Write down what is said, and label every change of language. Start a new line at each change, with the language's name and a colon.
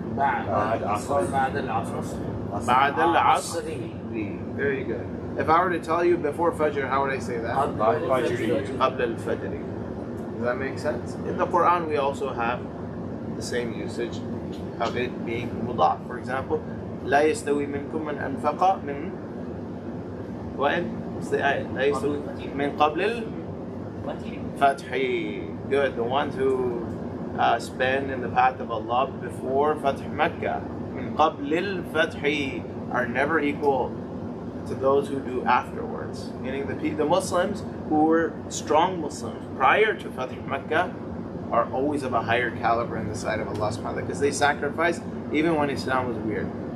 Arabic: بعد العصر. Ba'd al-asr.
English: Very good. If I were to tell you before Fajr, how would I say that?
Arabic: Qabla al-Fajr.
English: Does that make sense? In the Quran, we also have the same usage of it being mudaf. For example,
Arabic: لا يستوي منكم من أنفق من وين؟
English: What's the ayah?
Arabic: لا يستوي من قبل الفتح.
English: Good. The ones who spend in the path of Allah before Fath Mecca.
Arabic: من قبل الفتح
English: are never equal to those who do afterwards. Meaning the Muslims who were strong Muslims prior to Fath Mecca are always of a higher caliber in the sight of Allah subhanahu wa ta'ala because they sacrificed even when Islam was weird.